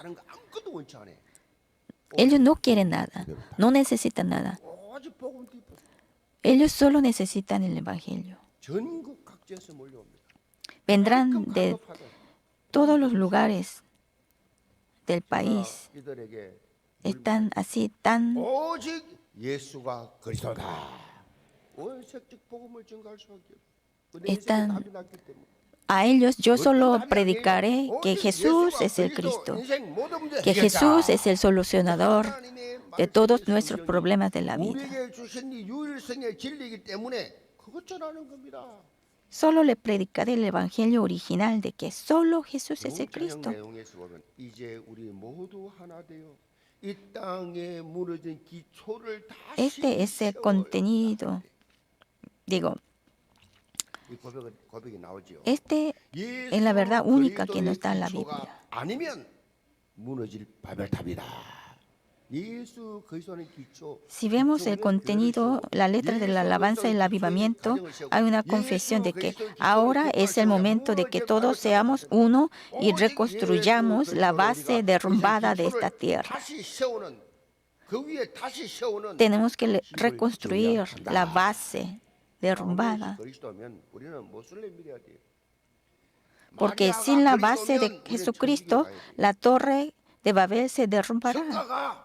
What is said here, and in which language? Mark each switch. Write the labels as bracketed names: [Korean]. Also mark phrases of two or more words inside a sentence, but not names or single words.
[Spanish] Ellos no quieren nada, no necesitan nada. Ellos solo necesitan el Evangelio. Vendrán de todos los lugares del país [Korean] 이들에게 [Spanish] están así tan [Korean] 오직 예수가 그리스도다. 원색적 복음을 증거할 수밖에 없어. 내 인생에 [Spanish] están [Korean] 답이 났기 때문에. [Spanish] a ellos yo [Korean] 어떤 [Spanish] solo [Korean] 답이 [Spanish] predicaré [Korean] 아니에요. [Spanish] que [Korean] 오직 [Spanish] Jesús [Korean] 예수가 [Spanish] es el [Korean] 그리스도, [Spanish] Cristo, [Korean] 인생 모든 문제 [Spanish] que [Korean] 해결자. [Spanish] Jesús es el solucionador [Korean] 하나님의 [Spanish] de todos [Korean] 말씀이 [Spanish] nuestros [Korean] 성경이 [Spanish] problemas de la vida. [Korean] 우리에게 주신 이 유일성의 진리이기 때문에 그것 전하는 겁니다. [Spanish] Solo le predicaré el evangelio original de que solo Jesús es el [Korean] 영적인 [Spanish] Cristo. [Korean] 내용에서 보면 이제 우리 모두 하나 되어 이 땅에 무너진 기초를 다시 [Spanish] Este es el [Korean] 세워야 [Spanish] contenido. Digo, [Korean] 이 고백이 나오죠. [Spanish] este [Korean] 예수 [Spanish] es la verdad única que [Korean] 그리스도의 [Spanish] nos da la [Korean] 기초가 [Spanish] Biblia. [Korean] 아니면 무너질 바벨탑이다. 예수 그리스도의 기초. [Spanish] Si vemos el contenido, la letra de la alabanza y el avivamiento, hay una confesión de que ahora es el momento de que todos seamos uno y reconstruyamos la base derrumbada de esta tierra. Tenemos que reconstruir la base derrumbada, porque sin la base de Jesucristo, la torre de Babel se derrumbará.